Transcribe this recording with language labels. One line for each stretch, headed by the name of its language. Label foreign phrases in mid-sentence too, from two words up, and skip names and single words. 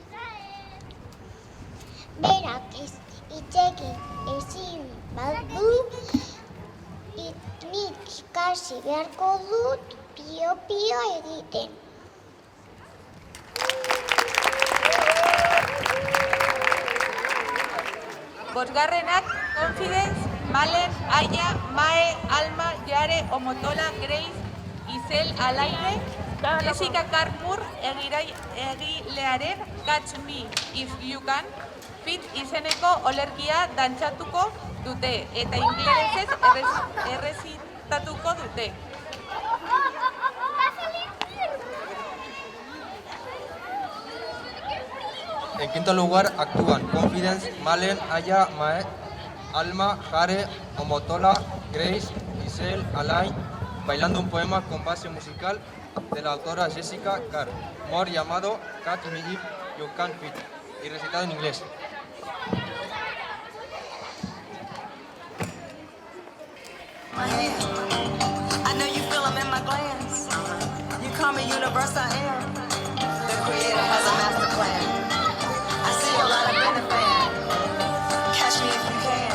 Basque: Berak itzegin ezin badu, nik ikasi beharko dut pio-pio egiten. Bosgarrenak Confidence, Malen, Aya, Mae, Alma, Yare, Omotola, Grace, Isel, Alaire, Jessica Carpur egilearen Catch Me If You Can fit izeneko olerkia dantzatuko dute eta ingelesez errezitatuko dute.
Spanish: En quinto lugar, actúan Confidence, Malen, Aya, Mae, Alma, Jare, Omotola, Grace, Isel, Alain, bailando un poema con base musical de la autora Jessica Carr, llamado Catch Me If You Can Fit, y recitado en inglés.
English: I know you feel them in my glands. You call me universe, I am. The creator has a master plan. I see a lot of in the fan. Catch me if you can.